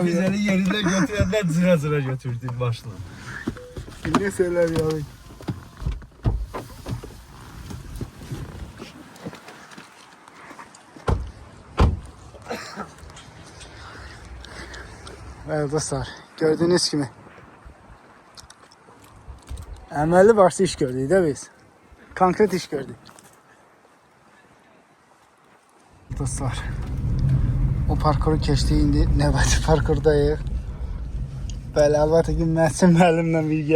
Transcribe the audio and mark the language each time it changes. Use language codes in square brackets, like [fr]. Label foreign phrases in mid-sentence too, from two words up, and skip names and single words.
[az] Biz eli yerində götürəndən cıra götürdük başla. Biz nasıl elədik abi? [tr] Evet dostlar, gördüğünüz gibi [az] əməlli başlı iş gördük də biz. Konkret iş gördük. Dostlar, o parkuru keçdik, indi növbəti parkurdayıq. Bəli, əlbəttə ki, Məsin müəllimlə birgə.